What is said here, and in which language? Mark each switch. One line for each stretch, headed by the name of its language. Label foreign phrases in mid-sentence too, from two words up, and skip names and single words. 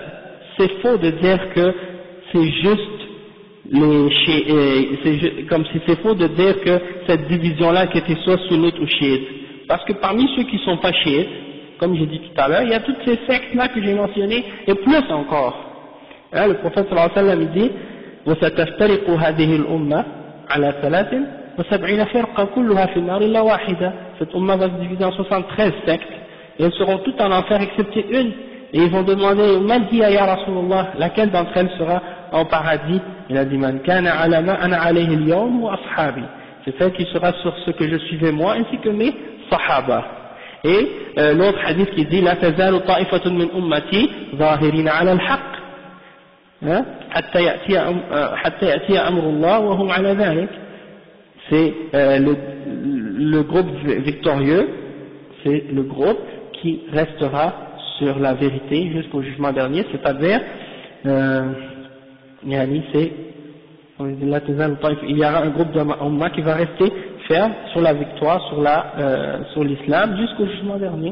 French: C'est faux de dire que c'est juste comme si c'est faux de dire que cette division-là qui était soit sunnite ou chiite. Parce que parmi ceux qui ne sont pas chiites, comme j'ai dit tout à l'heure, il y a toutes ces sectes-là que j'ai mentionnées, et plus encore. Hein, le prophète
Arabic: صلى الله عليه وسلم
French: dit
Arabic: وَسَتَفْتَرِقُ هَذِهِ الْأُمَّةِ عَلَى 73 فِرْقًا كُلُّهَا فِي النَّارِ إِلَّا وَاحِدَةً.
French: Cette umma va se diviser en 73 sectes, et elles seront toutes en enfer excepté une. Et ils vont demander,
Arabic: من هي يا رسول الله,
French: laquelle d'entre elles sera en paradis? Il a dit,
Arabic: من كان على ما أنا عليه اليوم وأصحابي.
French: c'est celle qui sera sur ce que je suivais moi ainsi que mes sahaba. Et l'autre hadith qui dit
Arabic: لا تزال طائفة من أمتي ظاهرين على الحق حتى يأتي أمر الله وهم على ذلك.
French: C'est le groupe victorieux, c'est le groupe qui restera sur la vérité jusqu'au jugement dernier, c'est-à-dire il y aura un groupe d'Umma qui va rester ferme sur la victoire, sur l'islam jusqu'au jugement dernier.